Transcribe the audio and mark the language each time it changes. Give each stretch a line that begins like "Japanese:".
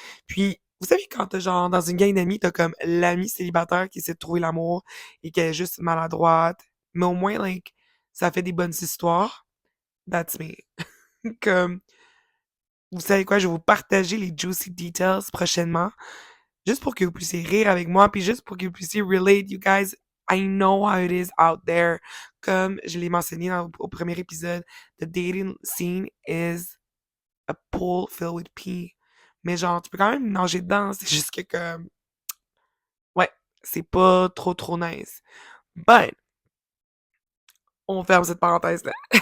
French: Puis, vous savez, quand t'as genre, dans une gang d'amis, t'as comme l'ami célibataire qui essaie de trouver l'amour et qui est juste maladroite, mais au moins, like, ça fait des bonnes histoires.
English: That's me.
French: Comme, vous savez quoi, je vais vous partager les
English: juicy details
French: prochainement, juste pour que vous puissiez rire avec moi, puis juste pour que vous puissiez
English: relate, you guys. I know how it is out there.
French: Comme je l'ai mentionné au premier épisode,
English: the dating scene is a pool filled with pee.
French: Mais genre, tu peux quand même nager dedans, c'est juste que comme, ouais, c'est pas trop nice. But, on ferme cette parenthèse-là.